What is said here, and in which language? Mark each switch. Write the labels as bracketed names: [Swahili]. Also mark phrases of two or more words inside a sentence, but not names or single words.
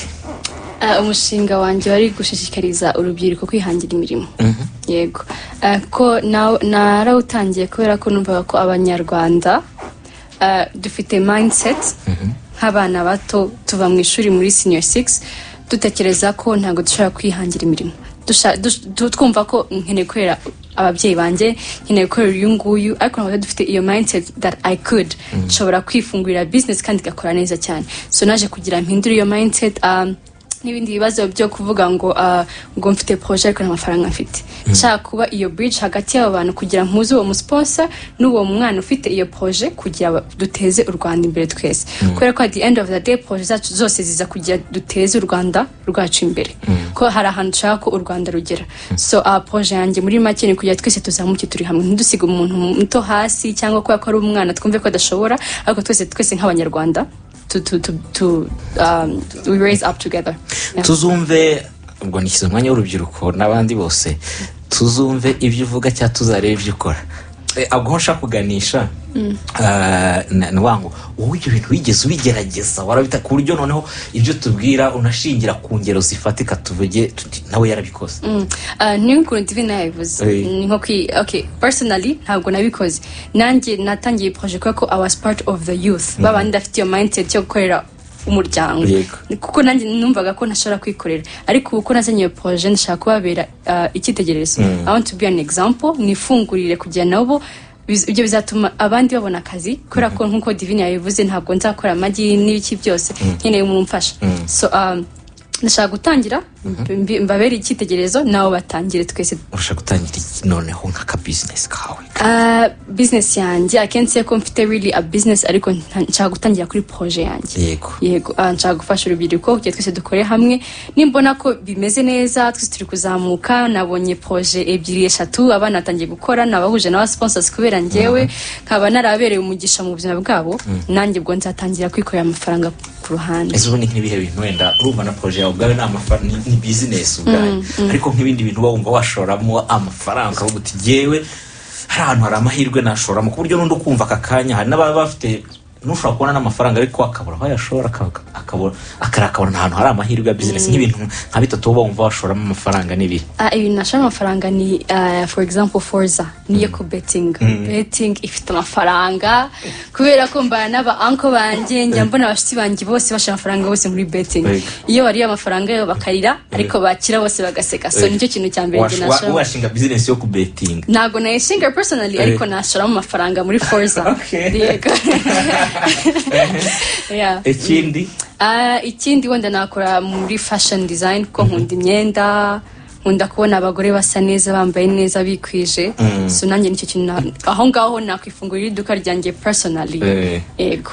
[Kinyarwanda] umushinga wanjye wari gushishikariza urubyiruko kwihangira imirimo yego ko narawutangiye kubera ko numvaga ko abanyarwanda dufite mindset nk'abana bato tuva mu ishuri muri senior 6 dutekereza ko ntabwo dushobora kwihangira imirimo twumva ko nkeneye gukorera ababyeyi banjye nkeneye gukorera uyu nguyu ariko ntabwo dufite iyo mindset [English] that I could [Kinyarwanda] nshobora kwifungurira business kandi igakora neza cyane so naje kugira mpindura iyo mindset n'ibindi bibazo byo kuvuga ngo mfite projet ariko nta mafaranga mfite nshaka kuba iyo bridge hagati y'abo bantu kugira mpuze uwo musponsor n'uwo mwana ufite iyo projet kugira duteze u Rwanda imbere twese kubera ko [English] at the end of the day [Kinyarwanda] projet zacu zose ziza kugira duteze u Rwanda rwacu imbere ko hari ahantu nshaka ko u Rwanda rugera so projet yanjye muri make ni kugira twese tuzamuke turi hamwe ntidusiga umuntu muto hasi cyangwa ko ari umwana twumve ko adashobora ariko twese nk'abanyarwanda [English] we raise up together [Kinyarwanda] tuzumve ubwo nikiza umwanya w'urubyiruko n'abandi bose tuzumve ibyo uvuga cyangwa tuzarebe ibyo ukora ahubwo nshaka kuganisha nwango wowe ibyo bintu wigeze ubigerageza warabita ku buryo noneho ibyo tubwira unashingira ku ngero zifatika tuvuge nawe yarabikoze niyo ukuntu divine yabivuze ni nko [English] okay personally [Kinyarwanda] ntabwo nabikoze nanjye natangiye project ko [English] I was part of the [Kinyarwanda] youth babandi afite iyo mindset yo gukorera umuryango kuko nanjye numvaga ko ntashobora kwikorera ariko uko nazanye iyo project nshaka kubabera icyitegererezo [English] I want to be an example [Kinyarwanda] nifungurire kugira nabo ibyo bizatuma abandi babona akazi kubera ko nkuko divine yabivuze ntabwo nzakora amagi n'ibiki byose nkeneye umuntu umfasha so ndashaka gutangira mbabere icyitegererezo nawe batangire twese urashaka gutangira noneho nk'aka business kawe business yanjye akenshi ko mfite [English] really a business [Kinyarwanda] ariko nshaka gutangira kuri projet yanjye yego nshaka gufasha urubyiruko kugira twese dukore hamwe nimbona ko bimeze neza twese turi kuzamuka nabonye projet 2-3 abana batangiye gukora nabahuje na sponsors kubera njyewe nkaba narabereye umugisha mu buzima bwabo nanjye bwo nzatangira kwikorera amafaranga ku ruhande ezo ni nk'ibihe bintu wenda urumva na projet yawe ubwawe ni business ubwawe ariko nk'ibindi bintu wumva washoramo amafaranga aho guti jewe hari ahantu hari amahirwe nashoramo ku buryo n'undi ukumva aka kanya hari n'ababa bafite nushobora kubona n'amafaranga ariko akabura aho yashora akabona ahantu hari amahirwe ya business nk'ibintu nka bitatu uba wumva washoramo amafaranga n'ibi ibintu nashora amafaranga ni [English] for example [Kinyarwanda] Forza niyo ku betting ifite amafaranga kubera ko mbana n'aba uncle banjye njya mbona abashitsi banjye bose bashaka amafaranga bose muri betting iyo bari amafaranga yo bakarira ariko bakira bose bagaseka so nicyo kintu cya mbere nashora washinga business yo ku betting ntago nayishinga personally ariko nashoramo amafaranga muri Forza yego ikindi wenda nakora muri [English] fashion design [Kinyarwanda] ko nkunda imyenda nkunda kubona abagore basa neza bambaye neza bikwije so nanjye nicyo kintu aho ngaho nakwifungurira iduka ryanjye personally yego